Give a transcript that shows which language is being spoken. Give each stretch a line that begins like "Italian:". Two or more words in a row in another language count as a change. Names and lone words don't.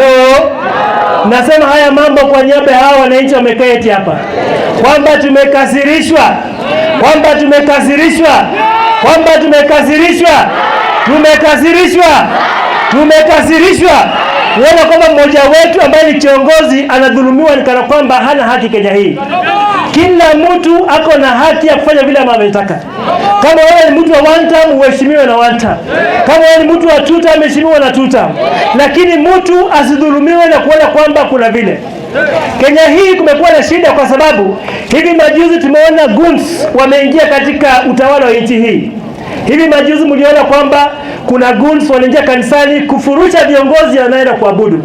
Swahili: Nasema haya mambo kwa niaba ya hao wananchi wameketi hapa, kwamba tumekasirishwa, kuona kwamba mmoja wetu ambaye ni kiongozi anadhulumiwa ni kana kwamba hana haki Kenya hii. Kila mtu ako na haki ya kufanya vile anavyotaka. Kama wewe ni mtu wa
English: one term,
Swahili: uheshimiwe na
English: one term.
Swahili: Kama wewe ni mtu wa
English: two term,
Swahili: uheshimiwe na
English: two term.
Swahili: Lakini mtu asidhulumiwe na kuona kwamba kuna vile. Kenya hii kumekuwa na shida kwa sababu hivi majuzi tumeona goons wameingia katika utawala wa nchi hii. Hivi majuzi mliona kwamba kuna goons wanaingia kanisani kufurusha viongozi wanaenda kuabudu.